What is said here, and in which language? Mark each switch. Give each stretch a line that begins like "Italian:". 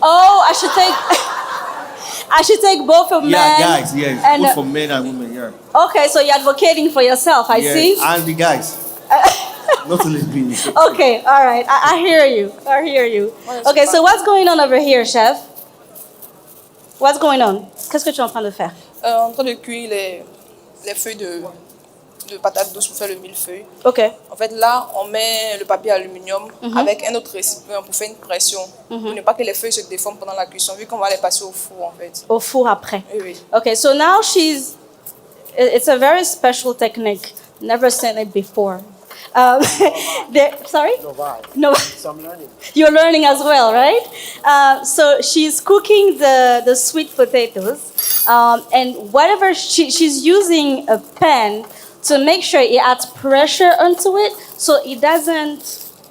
English: Oh, I should take both of men. Yeah, guys. Yes, and, both for men and women. Yeah. Okay, so you're advocating for yourself. I see. And the guys. Not only me. Okay, all right. I hear you. I hear you. Okay, so what's going on over here, chef? What's going on?
French: Qu'est-ce que tu es en train de faire? En train de cuire les feuilles de patates douces pour faire le millefeuille. Ok. En fait, là, on met le papier aluminium avec un autre récipient pour faire une pression. Pour ne pas que les feuilles se déforment pendant la cuisson, vu qu'on va les passer au four, en fait. Au four après. Oui.
English: Okay, so now it's a very special technique. Never seen it before. Sorry? No, why? No. So I'm learning. You're learning as well, right? So she's cooking the sweet potatoes, and whatever she's using a pan to make sure it adds pressure onto it, so it doesn't.